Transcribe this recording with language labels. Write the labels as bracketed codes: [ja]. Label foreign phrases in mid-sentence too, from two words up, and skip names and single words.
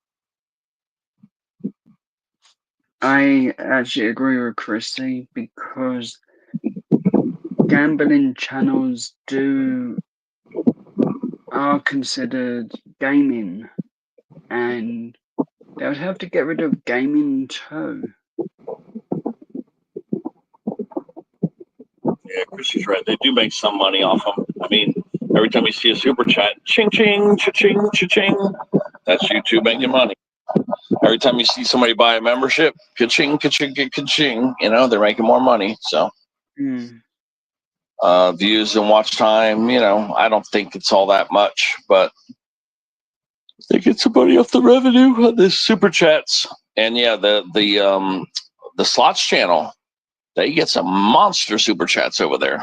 [en] I actually agree with Chrissy, because gambling channels are considered gaming, and they would have to get rid of gaming too. Yeah, Chrissy's right. They do make some money off them. I mean, every time you see a super chat, ching ching, cha-ching, cha-ching, that's YouTube making money. Every time you see somebody buy a membership, ka-ching, ka-ching, ka-ching, they're making more money. So views and watch time, I don't think it's all that much, but they get some money off the revenue on the super chats. And yeah, the slots channel, they get some monster super chats over there.